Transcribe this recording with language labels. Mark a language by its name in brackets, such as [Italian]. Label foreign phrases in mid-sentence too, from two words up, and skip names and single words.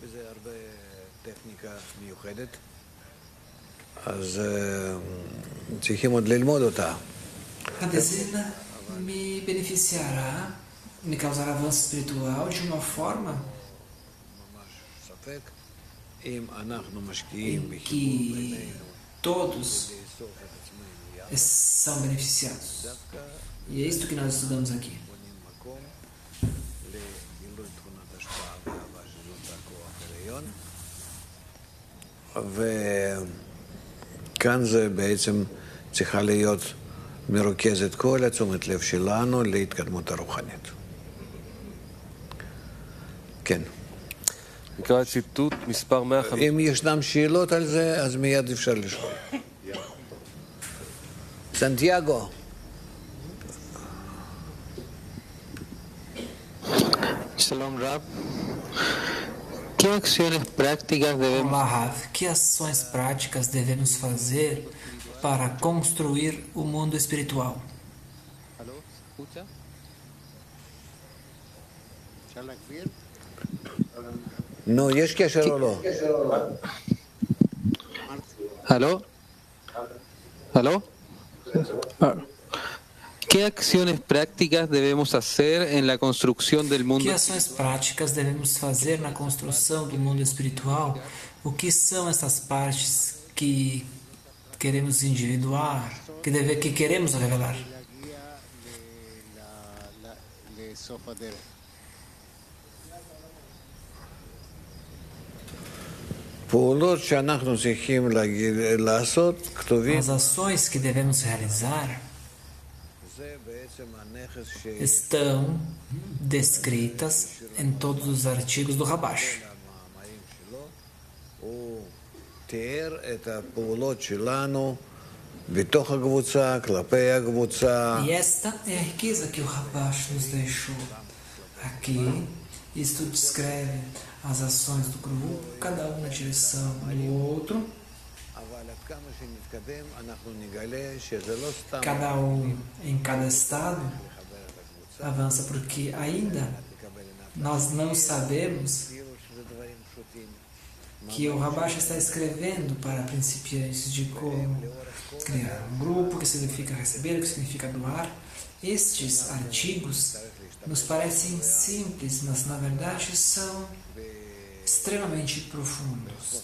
[Portuguese] a dezena me beneficiará, me causará avanço espiritual de uma forma em que todos são beneficiados. E é isso que nós estudamos aqui. [Hebrew] וכאן זה בעצם צריכה להיות מרוכזת כל התשומת לב שלנו להתקדמות הרוחנית. כן. נקרא ציטוט מספר 150. אם ישנם שאלות על זה, אז מיד אפשר לשאול. סנטיאגו. שלום רב. [Spanish] Que acciones prácticas debemos [Portuguese] Olá, Rav. Que ações práticas devemos fazer para construir o mundo espiritual? [Spanish] ¿Aló? ¿Escucha? [Hebrew] נו, יש קשר או לא? [Spanish] ¿Aló? ¿Aló? ¿Qué acciones prácticas debemos hacer en la construcción del mundo? [Portuguese] Que ações práticas devemos fazer na construção do mundo espiritual? O que são essas partes que queremos individuar, que queremos revelar? [Hebrew] פעולות שאנחנו צריכים לעשות כתובים. [Portuguese] As ações que devemos realizar [Hebrew] זה בעצם הנכס [Portuguese] estão descritas em todos os artigos do Rabash. [Hebrew] המאמרים שלו. הוא תיאר את הפעולות שלנו בתוך הקבוצה, כלפי הקבוצה. [Portuguese] E esta é a riqueza que o Rabash nos deixou. Aqui, isto descreve as ações do grupo, cada um na direção do outro, [Hebrew] אבל עד כמה שנתקדם, אנחנו נגלה שזה לא סתם [Portuguese] cada um em cada estado avança, porque ainda nós não sabemos [Hebrew] כאילו שזה דברים פשוטים. [Portuguese] que o Rabash está escrevendo para principiantes de como criar um grupo, que significa receber, que significa doar. Estes artigos nos parecem simples, mas na verdade são extremamente profundos.